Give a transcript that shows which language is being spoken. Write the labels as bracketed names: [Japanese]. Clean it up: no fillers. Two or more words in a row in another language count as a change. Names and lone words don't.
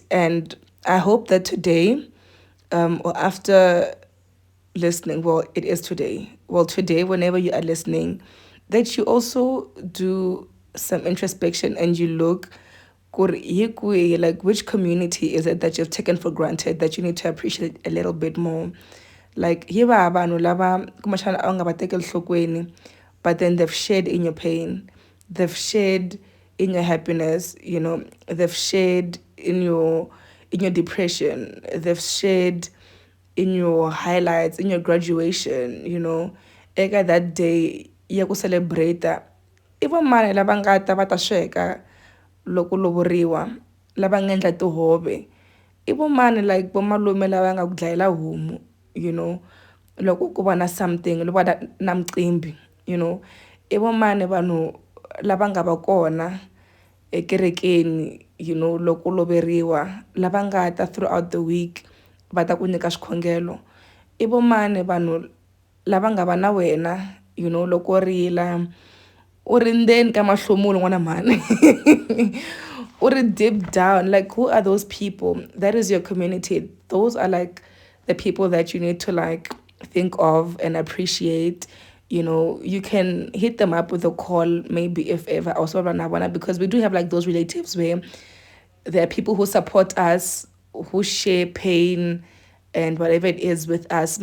[English] And I hope that today, or after listening, well, it is today. Well, today, whenever you are listening, that you also do some introspection and you look, like, which community is it that you've taken for granted that you need to appreciate a little bit more. [Zulu] Like, [English] here are [Zulu] abantu laba kumashana awungabatekeli enhlokweni, [English] but then they've shared in your pain, they've shared in your happiness, they've shared in your depression, they've shared in your highlights, in your graduation, eka that day [Tsonga] ya ku [English] celebrate. [Tsonga] I vo mani lava nga ta va ta sweka loko lovoriwa, lava nga endla tihove. I vo mani, like vo malume lava nga ku dlayela homu, loko ku va na something, loko va na mcimbi, i vo mani vanhu lava nga va kona ekerekeni, loko loveriwa, lava nga ta [English] throughout the week [Tsonga] va ta ku nyika swikhongelo. I vo mani vanhu lava nga va na wena, loko rila u ri ndzeni ka mahlomulo n'wana mhani u ri [English] deep down. Like, who are those people? That is your community. Those are like the people that you need to like think of and appreciate. You can hit them up with a call, maybe, if ever, also because we do have like those relatives where there are people who support us, who share pain and whatever it is with us.